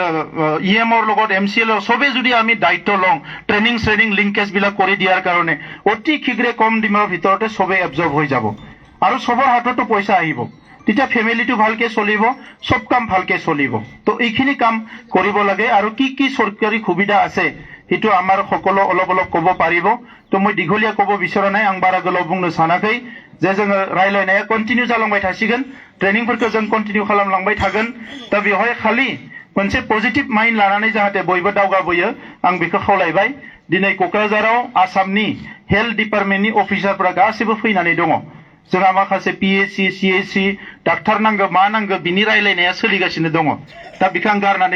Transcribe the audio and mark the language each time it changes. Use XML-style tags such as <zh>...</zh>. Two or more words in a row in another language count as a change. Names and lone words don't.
<as>EMৰ লগত MCL সবে যদি আমি দায়িত্ব লওঁ</as> <en>training linkage</en> <as>বিলাক কৰি দিয়াৰ কাৰণে অতি শীঘ্ৰে কম দিনৰ ভিতৰতে সবে এবজৰ্ব হৈ যাব আৰু সবৰ হাততো পইচা আহিব তেতিয়া ফ্যামিলিটো ভালকে চলিব সব কাম ভালকে চলিব তো এইখিনি কাম কৰিব লাগে আৰু কি চৰকাৰী সুবিধা আছে হেতু আমাৰ সকলো অলপ ক'ব পাৰিব তো মই দীঘলীয়া ক'ব বিচৰা নাই</as> <brx>आं बारा गोलाव बुंनो सानाखै जे जोङो रायलायनाया कन्टिन्यू जालांबाय थासिगोन ट्रेनिंफोरखौ जों कन्टिन्यू खालामलांबाय थागोन दा बेवहाय खालि मोनसे</brx> <en>positive mind</en> <brx>लानानै जाहाथे बयबो दावगाबोयो आं बेखौ खावलायबाय दिनै क'क्राझाराव आसामनि हेल्थ डिपार्टमेन्टनि अफिसारफोरा गासिबो फैनानै दङ जोंहा माखासे PHC CHC डाक्टार नांगौ मा नांगौ बिनि रायलायनाया सोलिगासिनो दङ दा बिखौ आं गारनानै</brx>